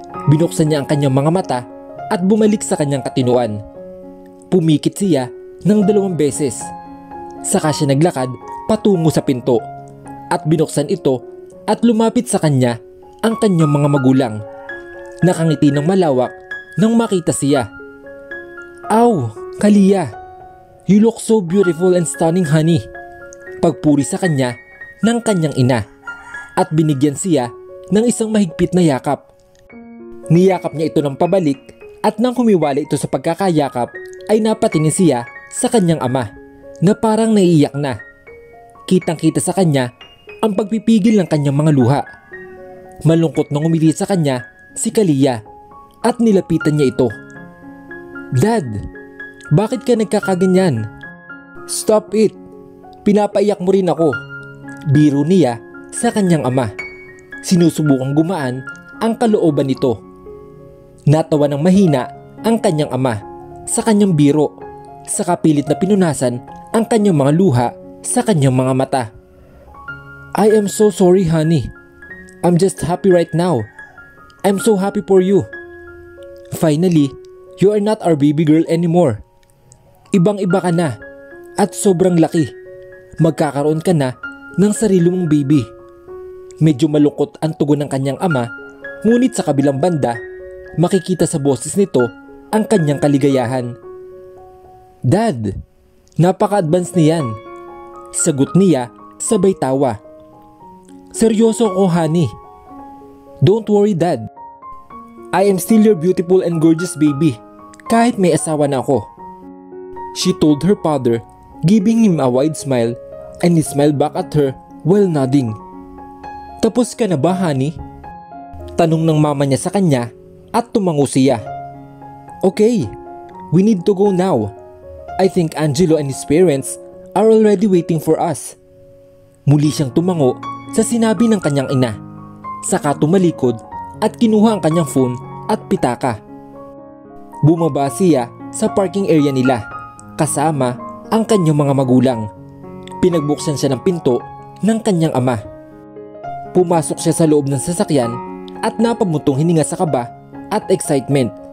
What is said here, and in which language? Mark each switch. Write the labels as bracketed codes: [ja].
[tl] Binuksan niya ang kanyang mga mata at bumalik sa kanyang katinuan. Pumikit siya ng 2 beses. Saka siya naglakad patungo sa pinto at binuksan ito at lumapit sa kanya ang kanyang mga magulang. Nakangiti ng malawak nang makita siya. [en] "Aw, Kalia, you look so beautiful and stunning, honey." [tl] Pagpuri sa kanya ng kanyang ina at binigyan siya ng isang mahigpit na yakap. Niyakap niya ito ng pabalik at nang humiwala ito sa pagkakayakap ay napatingin siya sa kanyang ama na parang naiiyak na. Kitang-kita sa kanya ang pagpipigil ng kanyang mga luha. Malungkot nang umili sa kanya si Kalia at nilapitan niya ito. "Dad, bakit ka nagkakaganyan?" [en] "Stop it, [tl] pinapaiyak mo rin ako." Biro niya sa kanyang ama. Sinusubukang gumaan ang kalooban nito. Natawa ng mahina ang kanyang ama sa kanyang biro. Saka pilit na pinunasan ang kanyang mga luha sa kanyang mga mata. [en] I am so sorry, honey. I'm just happy right now. I'm so happy for you. Finally, you are not our baby girl anymore. [tl] Ibang-iba ka na at sobrang laki. Magkakaroon ka na ng sarili mong baby. Medyo malungkot ang tugon ng kanyang ama, ngunit sa kabilang banda, makikita sa boses nito ang kanyang kaligayahan. Dad, napaka-advance niyan. Sagot niya sabay tawa. Seryoso ko, [en] honey. Don't worry, Dad. I am still your beautiful and gorgeous baby, [tl] kahit may asawa na ako. [en] She told her father, giving him a wide smile, and he smiled back at her while nodding. [tl] Tapos ka na ba, honey? Tanong ng mama niya sa kanya at tumango siya. [en] Okay, we need to go now. I think Angelo and his parents are already waiting for us. [tl] Muli siyang tumango sa sinabi ng kanyang ina. Saka tumalikod at kinuha ang kanyang phone at pitaka. Bumaba siya sa parking area nila kasama ang kanyang mga magulang. Pinagbuksan siya ng pinto ng kanyang ama. Pumasok siya sa loob ng sasakyan at napamutong hininga sa kaba at excitement.